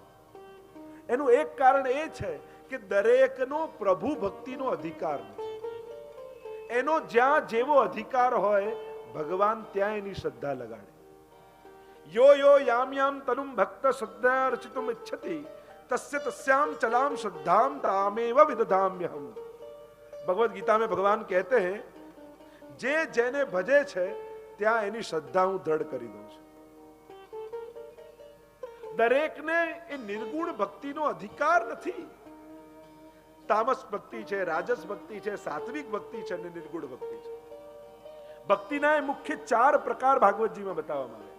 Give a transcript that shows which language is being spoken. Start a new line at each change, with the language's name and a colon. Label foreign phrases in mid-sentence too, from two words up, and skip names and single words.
Gujarati: એનું એક કારણ એ છે કે દરેકનો પ્રભુ ભક્તિનો અધિકાર નથી. એનો જ્યાં જેવો અધિકાર હોય ભગવાન ત્યાં એની શ્રદ્ધા લગાડે.
Sanskrit: यो यो याम याम तनुम भक्त श्रद्धा रचितुम इच्छति तस्य तस्याम चलाम श्रद्धाम तामेव विदधाम्यहम.
Hindi: भगवद गीता में भगवान कहते हैं
Gujarati: જે જેને ભજે છે ત્યાં એની શ્રદ્ધા હું દ્રઢ કરી દઉં છું. દરેકને એ નિર્ગુણ ભક્તિનો અધિકાર નથી. તામસ ભક્તિ છે, રાજસ ભક્તિ છે, સાત્વિક ભક્તિ છે અને નિર્ગુણ ભક્તિ છે. ભક્તિના એ મુખ્ય 4 પ્રકાર ભાગવતજીમાં બતાવવામાં આવે.